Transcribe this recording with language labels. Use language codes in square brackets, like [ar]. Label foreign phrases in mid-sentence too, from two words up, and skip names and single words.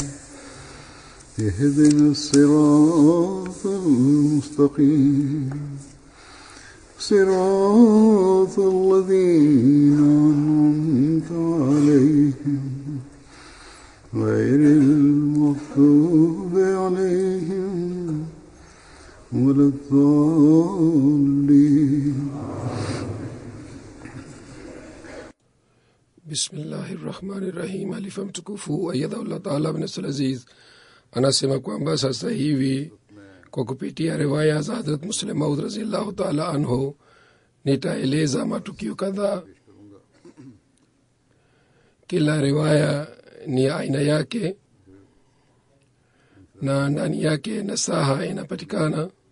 [ar] اهدنا الصراط المستقيم صراط الذين أنعمت عليهم غير المغضوب عليهم ولا الضالين. بسم الله الرحمن الرحيم. [sw] Alifa mtukufu [ar] أيده الله تعالى [sw] bin Aziz anasema kwamba sasa hivi kwa kupitia riwaya za Hazrat Muslim Maud [ar] رضي الله تعالى عنه [sw] nitaeleza matukio kadhaa. Kila riwaya ni aina yake na ndani yake nasaha inapatikana.